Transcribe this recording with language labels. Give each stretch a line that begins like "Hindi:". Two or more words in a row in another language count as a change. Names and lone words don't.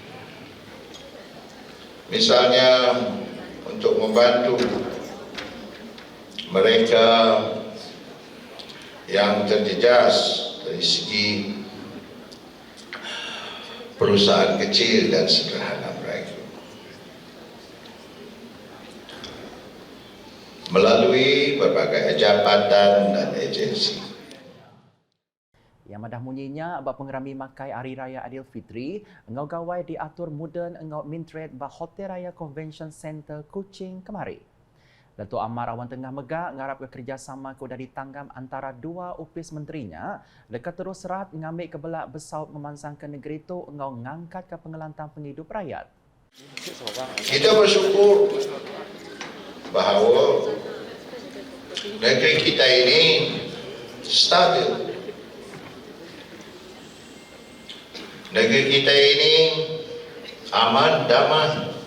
Malay: Misalnya untuk membantu mereka yang terjejas dari segi perusahaan kecil dan sederhana mereka melalui berbagai jabatan dan agensi.
Iban: Yang madah munyinya abak pengerami makai Hari Raya Aidilfitri, engau gawai diatur moden engau Mintret bah Hotel Raya Convention Center Kuching kemari. Datuk Amar Awan Tengah Megak ngarap ke kerjasama ko dari tanggam antara dua opis menterinya, dekat terus serat ngambil kebelak besaut memansangkan negeri itu engau ngangkat ke pengelantang penghidup rakyat.
Malay: Kita bersyukur bahawa negeri kita ini stabil. Negeri kita ini aman, damai.